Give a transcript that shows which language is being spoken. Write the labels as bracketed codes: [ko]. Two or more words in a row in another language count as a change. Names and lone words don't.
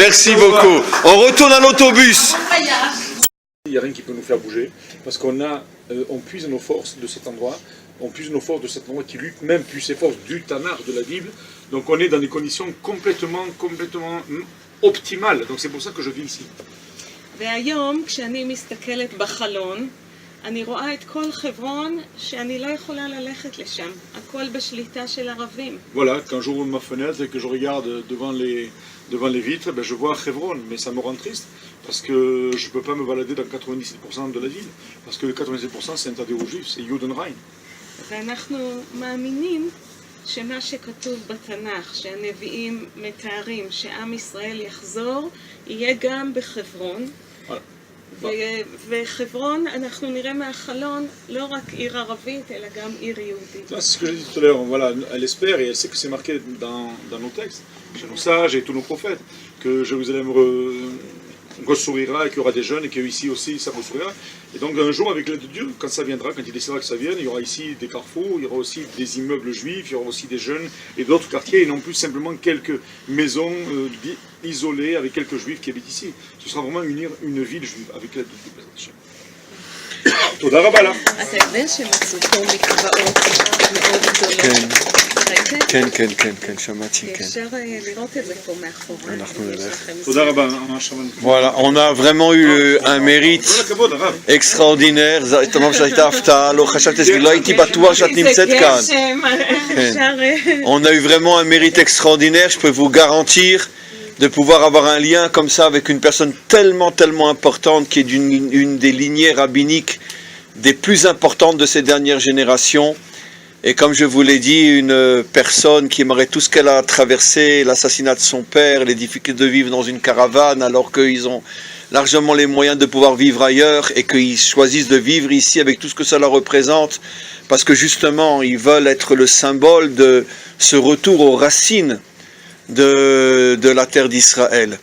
[fr] Merci beaucoup. On retourne à l'autobus. Il n'y a rien qui peut nous faire bouger, parce on puise nos forces de cet endroit, qui lutte même plus ses forces du Tanakh de la Bible. Donc on est dans des conditions complètement optimales. Donc c'est pour ça que je vis ici. [he] והיום, כשאני מסתכלת בחלון, אני רואה את כל חברון שאני לא יכולה ללכת לשם. הכל בשליטה של ערבים. [fr] Voilà, quand j'ouvre ma fenêtre et que je regarde devant les vitres, je vois Hebron, mais ça me rend triste, parce que je ne peux pas me balader dans 97% de la ville, parce que le 97% c'est un tas de juifs, c'est Judenrein. [he] ואנחנו מאמינים שמה שכתוב בתנ"ך, שהנביאים מתארים שעם ישראל יחזור, יהיה גם בחברון. וחברון, אנחנו נראה מהחלון לא רק עיר ערבית, אלא גם עיר יהודית. [fr] C'est ce que j'ai dit tout à l'heure, voilà, elle espère et elle sait que c'est marqué dans nos textes, chez nos sages et tous nos prophètes, que Jérusalem ressourira et qu'il y aura des jeunes et qu'ici aussi ça ressourira. Et donc un jour, avec l'aide de Dieu, quand ça viendra, quand il décidera que ça vienne, il y aura ici des carrefours, il y aura aussi des immeubles juifs, il y aura aussi des jeunes et d'autres quartiers, et non plus simplement quelques maisons isolées avec quelques juifs qui habitent ici. Ce sera vraiment une ville juive avec l'aide de Dieu. [he] תודה רבה לך. אתה יודע שמצאו פה מקוואות מאוד גדולות. כן, שמעתי, כן. אפשר לראות את זה פה מאחורי. אנחנו נלך. תודה רבה. [fr] Voilà, on a vraiment eu un mérite extraordinaire. [he] לא הייתי בטוח שאת נמצאת כאן. [fr] On a eu vraiment un mérite extraordinaire, je peux vous garantir, de pouvoir avoir un lien comme ça avec une personne tellement importante qui est une des lignées rabbiniques des plus importantes de ces dernières générations. Et comme je vous l'ai dit, une personne qui aimerait tout ce qu'elle a traversé, l'assassinat de son père, les difficultés de vivre dans une caravane alors qu'ils ont largement les moyens de pouvoir vivre ailleurs et qu'ils choisissent de vivre ici avec tout ce que ça leur représente, parce que justement ils veulent être le symbole de ce retour aux racines de la terre d'Israël.